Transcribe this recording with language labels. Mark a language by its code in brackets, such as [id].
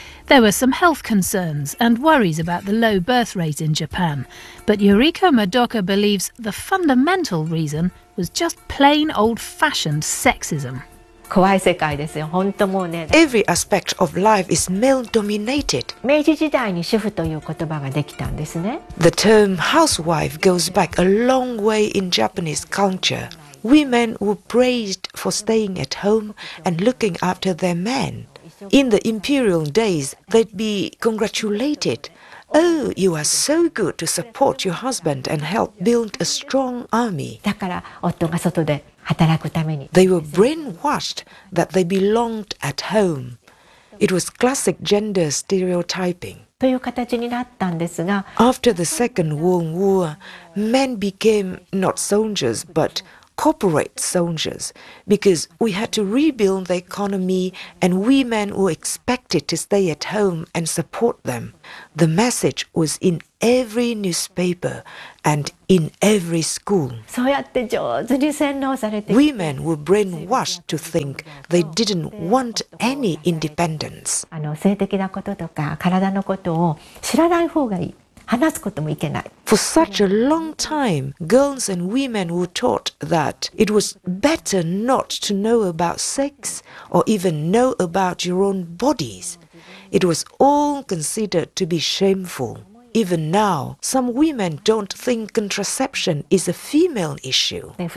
[en] There were some health concerns and worries about the low birth rate in Japan. But Yuriko Madoka believes the fundamental reason was just plain old-fashioned sexism. [ja] 怖い世界ですよ。本当もうね。 [en] Every aspect of life is male-dominated. [ja] 明治時代に主婦という言葉ができたんですね。 [en] The term housewife goes back a long way in Japanese culture. Women were praised for staying at home and looking after their men. In the imperial days, they'd be congratulated. Oh, you are so good to support your husband and help build a strong army. [ja] だから夫が外で。 [en] They were brainwashed that they belonged at home. It was classic gender stereotyping. After the Second World War, men became not soldiers but corporate soldiers because we had to rebuild the economy and women were expected to stay at home and support them. The message was in every newspaper and in every school. Women were brainwashed to think they didn't want any independence. [ja] 性的なこととか体のことを知らない方がいい。話すこともいけない。 [en] For such a long time, girls and women were taught that it was better not to know about sex or even know about your own bodies. It was all considered to be shameful. Even now, some women don't think contraception is a female issue.